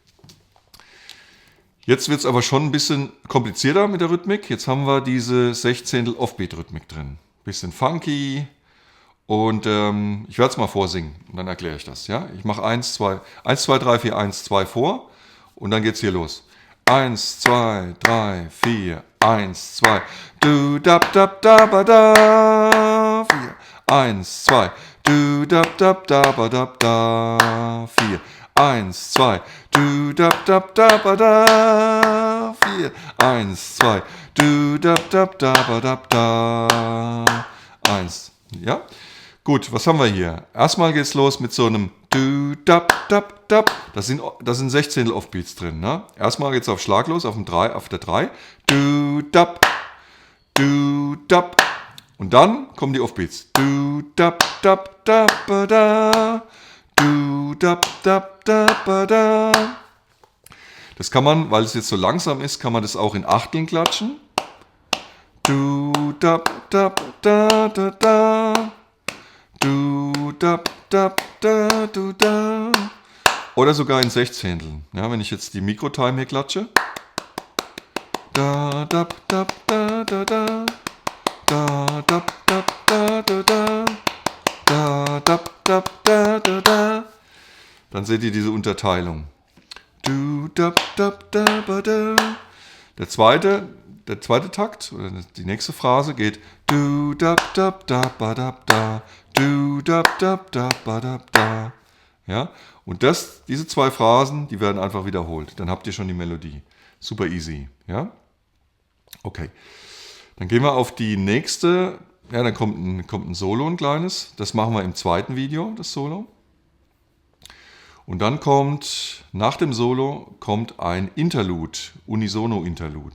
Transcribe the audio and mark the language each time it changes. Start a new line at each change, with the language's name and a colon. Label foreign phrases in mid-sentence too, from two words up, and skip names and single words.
German: Jetzt wird es aber schon ein bisschen komplizierter mit der Rhythmik. Jetzt haben wir diese 16 Offbeat-Rhythmik drin. Bisschen funky. Und ich werde es mal vorsingen und dann erkläre ich das. Ja? Ich mache 1, 2, 3, 4, 1, 2 vor und dann geht es hier los. 1, 2, 3, 4, 1, 2. Du, dab, dab, dab, da. 4. 1, 2. Du, dab, dab, dab, dab, da. 4. 1, 2, du, dab, dab, dab, da, 4, 1, 2, du, dab, dab, dab, dab, da, 1, ja? Gut, was haben wir hier? Erstmal geht's los mit so einem du, dab, dab, dab, das sind 16 Offbeats drin, ne? Erstmal geht's auf Schlag los, auf der 3, du, dab, und dann kommen die Offbeats, du, dab, dab, dab, da, du, dab, dab, dab, da. Das kann man, weil es jetzt so langsam ist, kann man das auch in Achteln klatschen. Du, dab, dab, da, da, da. Du, dab, dab, da, du, da. Oder sogar in Sechzehnteln. Ja, wenn ich jetzt die Mikrotime hier klatsche. Da, dab, dab, da, da, da. Da, dab, dab, da, da, da. Da, dab, dab, da, da, da. Dann seht ihr diese Unterteilung. Du, dab, dab, da, ba, da. Der zweite Takt, oder die nächste Phrase geht du, dab, dab, da, ba, dab, da. Du, dab, dab, da, ba, dab, da. Ja? Und diese 2 Phrasen, die werden einfach wiederholt. Dann habt ihr schon die Melodie.
English: Super easy.
German: Ja? Okay. Dann gehen wir auf die nächste. Ja, dann kommt ein Solo, ein kleines. Das machen wir im zweiten Video, das Solo. Und dann nach dem Solo kommt ein Interlude, Unisono-Interlude.